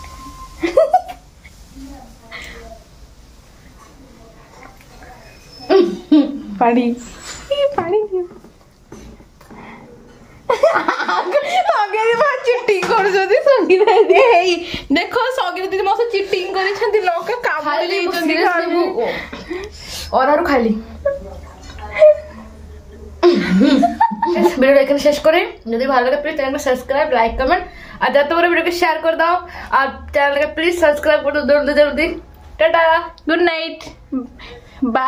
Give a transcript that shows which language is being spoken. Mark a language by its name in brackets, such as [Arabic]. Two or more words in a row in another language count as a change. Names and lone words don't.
[Odia] ପାଣି ପାଣି ଚିଟିଂ କରୁଛନ୍ତି ସଙ୍ଗୀତ ଦିଦି। ହେଇ ଦେଖ ସଙ୍ଗୀତ ଦିଦି ମୋ ସହ ଚିଟିଂ କରିଛନ୍ତି, ଲଙ୍କା କାମୁଡ଼ି ଦେଇଛନ୍ତି ଖାଇବୁ। [Bangla] অরারও খাইলি। ভিডিওটা এখানে শেষ করে, যদি ভালো লাগে প্লিজ চ্যানেলটা সাবস্ক্রাইব, লাইক, কমেন্ট, আর যাতে করে ভিডিওকে শেয়ার করে দাও, আর চ্যানেলটাকে প্লিজ সাবস্ক্রাইব করে দাও জলদি জলদি। টাটা, [English] good night, bye.